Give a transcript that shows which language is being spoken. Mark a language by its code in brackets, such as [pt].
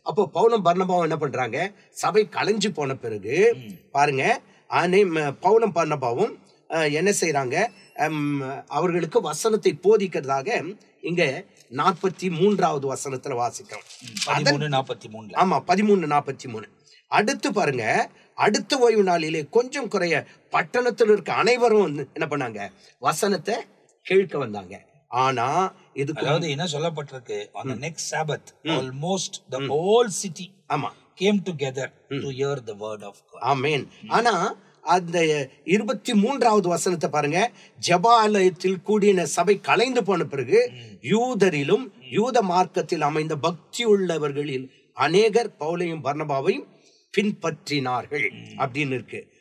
[ta] அப்போ பவுலும் பர்னபாவும் என்ன பண்றாங்க, சபை கலைஞ்சு போன பிறகு பாருங்க, பவுலும் பர்னபாவும் என்ன செய்யறாங்க, அவர்களுக்கு வசனத்தை போதிக்கிறதாக இங்க 43வது வசனத்துல வாசிக்கிறோம். 13:43. அடுத்து பாருங்க, அடுத்த ஓய்வு நாளிலே கொஞ்சம் குறைய பட்டணத்தில் இருக்க அனைவரும் என்ன பண்ணாங்க, வசனத்தை கேட்க வந்தாங்க. ஆனா இதுக்கு என்ன சொல்லப்பட்டிருக்கு, [en] on the next Sabbath almost the whole city came together to hear the word of God. [ta] ஆமென். ஆனா அந்த 23வது வசனத்தை பாருங்க, ஜெபாலயத்தில் கூடின சபை கலைந்து போன பிறகு யூதரிலும் யூத மார்க்கத்தில் அமைந்த பக்தி உள்ளவர்களில் அநேகர் பவுலையும் பர்னபாவையும் பின்பற்றினார்கள் அப்படின்னு இருக்கு.